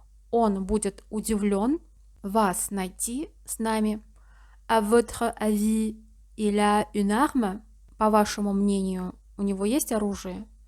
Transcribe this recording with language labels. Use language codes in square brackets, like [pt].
[ru] Он будет удивлен вас найти с нами. [fr] À votre avis, il a une arme? [ru] По вашему мнению, у него есть оружие?